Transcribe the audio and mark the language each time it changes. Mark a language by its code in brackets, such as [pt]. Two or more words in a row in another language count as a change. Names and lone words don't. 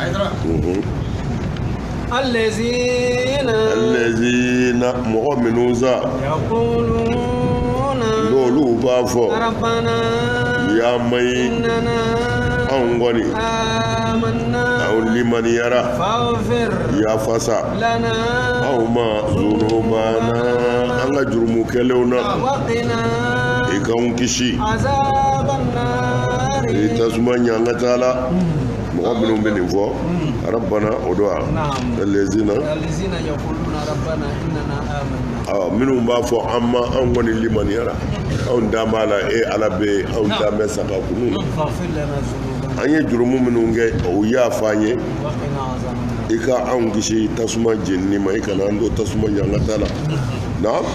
[bm] الذين mɔgɔ minnu sa n'olu b'a fɔ ya mayi anw kɔni anw limaniyara yafasa anw ma zunubana an ka jurumu kɛlenw na i k'anw kisi i tasuma ɲanga la mɔgɔ minnu bɛ nin fɔ rabbana o don [ar] والذين يقولون ربنا إننا آمنا [bm] minnu b'a fɔ an kɔni limaniyara anw da b'a la ala bɛ anw ta mɛn saka kunu an ye jurumu minnu kɛ o yafa an ye i ka anw kisi tasuma jenini ma i kana an don tasuma ɲangata la na